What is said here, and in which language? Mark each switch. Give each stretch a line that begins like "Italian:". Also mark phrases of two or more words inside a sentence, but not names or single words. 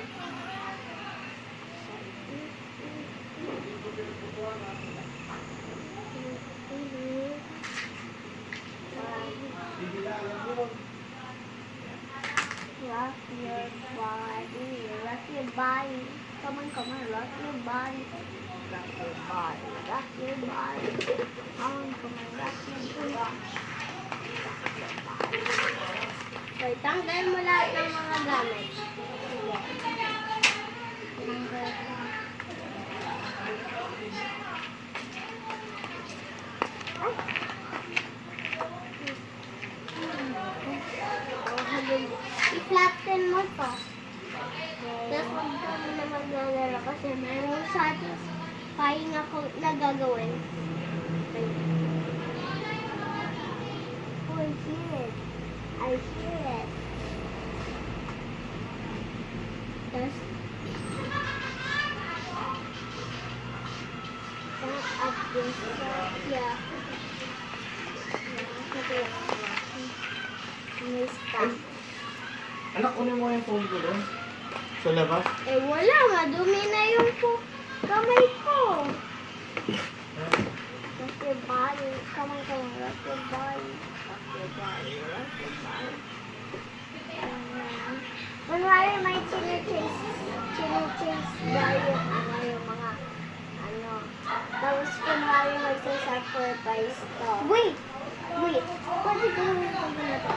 English: Rock your body. Come on, rock your body. Rock your body. Come on, rock your body.
Filipino: Okay, tanggal mo lahat ng mga gamit. I-flatten mo to. Tapos huwag ka muna maglalaro kasi mayroong satisfying ako na gagawin.
English: Okay. Oh, I hear it. Tapos, up this. Yeah. Okay.
Filipino: Anak, kunin mo yung phone ko doon. Sa labas. Eh, wala. Madumi na yung kamay ko.
English: Rock your body. Come on. Rock your body.
Filipino: Kunwari may chine-chase tayo. Yung mga, Tapos kunwari magsa-sacrifice to. Wait. Pwede gawin ko na to.